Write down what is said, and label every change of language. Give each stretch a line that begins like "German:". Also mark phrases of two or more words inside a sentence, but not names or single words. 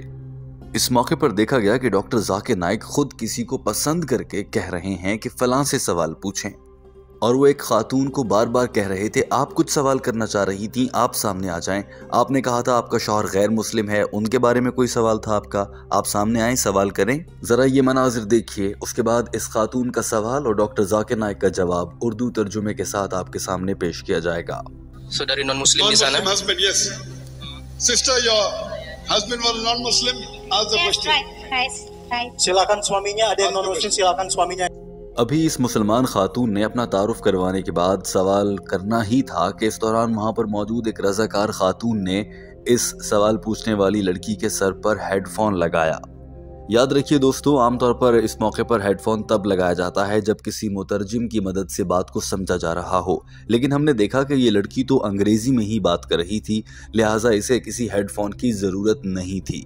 Urdu: اس موقع پر دیکھا گیا کہ ڈاکٹر ذاکر نائیک خود کسی کو پسند کر کے کہہ رہے ہیں کہ فلاں سے سوال پوچھیں، اور وہ ایک خاتون کو بار بار کہہ رہے تھے آپ کچھ سوال کرنا چاہ رہی تھی، آپ سامنے آ جائیں. آپ نے کہا تھا آپ کا شوہر غیر مسلم ہے، ان کے بارے میں کوئی سوال تھا آپ کا، آپ سامنے آئے سوال کریں. ذرا یہ مناظر دیکھیے. اس کے بعد اس خاتون کا سوال اور ڈاکٹر ذاکر نائیک کا جواب اردو ترجمے کے ساتھ آپ کے سامنے پیش کیا جائے گا.
Indonesian: Saudari non-Muslim di sana?
English: Husband, yes. Sister, your husband was non-Muslim. Ask the question. Right.
Indonesian: Silakan suaminya, ada yang non-Muslim, silakan suaminya.
Urdu: ابھی اس مسلمان خاتون نے اپنا تعارف کروانے کے بعد سوال کرنا ہی تھا کہ اس دوران وہاں پر موجود ایک رضاکار خاتون نے اس سوال پوچھنے والی لڑکی کے سر پر ہیڈفون لگایا. یاد رکھیے دوستو، عام طور پر اس موقع پر ہیڈفون تب لگایا جاتا ہے جب کسی مترجم کی مدد سے بات کو سمجھا جا رہا ہو، لیکن ہم نے دیکھا کہ یہ لڑکی تو انگریزی میں ہی بات کر رہی تھی، لہٰذا اسے کسی ہیڈفون کی ضرورت نہیں تھی.